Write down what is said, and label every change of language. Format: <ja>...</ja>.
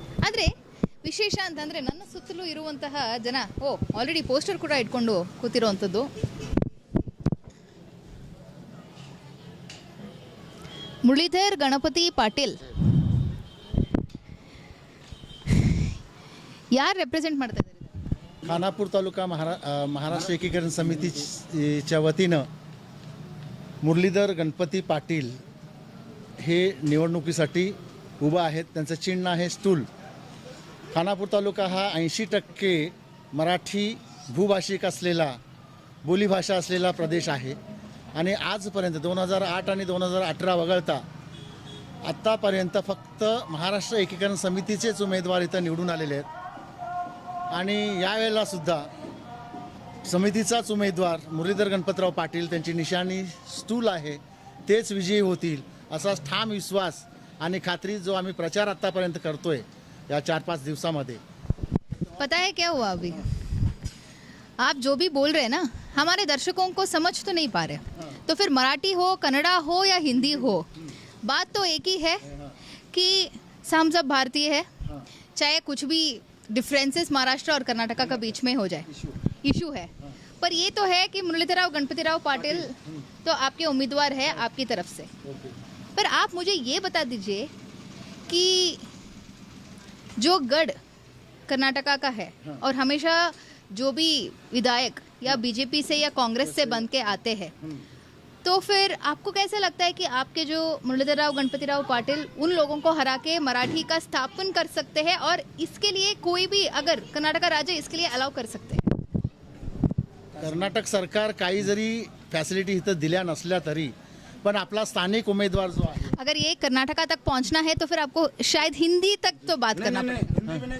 <kn>ಆದರೆ ವಿಶೇಷ ಅಂತಂದರೆ ನನ್ನ ಸುತ್ತಲೂ ಇರುವಂತಹ ಜನ ಆಲ್ರೆಡಿ ಪೋಸ್ಟರ್ ಕೂಡ ಇಟ್ಕೊಂಡು ಕೂತಿರುವಂಥದ್ದು. ಮುರಳೀಧರ್ ಗಣಪತಿ ಪಾಟೀಲ್ ಯಾರು ರೆಪ್ರೆಸೆಂಟ್ ಮಾಡ್ತಾ ಇದ್ದಾರೆ?</kn> <mr>खानापूर तालुका महाराष्ट्र एकीकरण समितीच्या वतीनं मुरलीधर गणपती पाटील हे निवडणुकीसाठी उभा आहेत. त्यांचं चिन्ह आहे स्टूल. खानापूर तालुका हा 80% मराठी भूभाषिक असलेला, बोलीभाषा असलेला प्रदेश आहे आणि आजपर्यंत 2008 आणि 2018 वगळता आत्तापर्यंत फक्त महाराष्ट्र एकीकरण समितीचेच उमेदवार इथं निवडून आलेले आहेत आणि यावेळेला सुद्धा समितीचाच उमेदवार मुरलीधर गणपतराव पाटील, त्यांची निशाणी स्टूल आहे, तेच विजयी होतील असा ठाम विश्वास आणि खात्री जो आम्ही प्रचार आत्तापर्यंत करतोय या 4-5 दिवसामध्ये.</mr> <hi>पता है क्या हुआ अभी? आप जो भी बोल रहे हैं ना, हमारे दर्शकों को समझ तो नहीं पा रहे. तो फिर मराठी हो, कन्नड़ा हो या हिंदी हो, बात तो एक ही है कि हम सब भारतीय है. चाहे कुछ भी डिफरेंसेस महाराष्ट्र और कर्नाटका का बीच में हो जाए, इशू है, पर ये तो है कि मुरलीधरराव गणपतिराव पाटिल तो आपके उम्मीदवार है आपकी तरफ से. पर आप मुझे ये बता दीजिए कि जो गढ़ कर्नाटका का है और हमेशा जो भी विधायक या बीजेपी से या कांग्रेस से बन के आते हैं, तो फिर आपको कैसे लगता है कि आपके जो मुरलीधरराव गणपतिराव पाटिल उन लोगों को हरा के मराठी का स्थापन कर सकते हैं और इसके लिए कोई भी अगर कर्नाटका राज्य इसके लिए अलाउ कर सकते हैं?</hi> <mr>कर्नाटक सरकार काही जरी फॅसिलिटी इथं दिल्या नसल्या तरी पण आपला स्थानिक उमेदवार जो आहे,</mr> <hi>अगर ये कर्नाटका तक पहुंचना है तो फिर आपको शायद हिंदी तक तो बात करना पड़ेगा.</hi>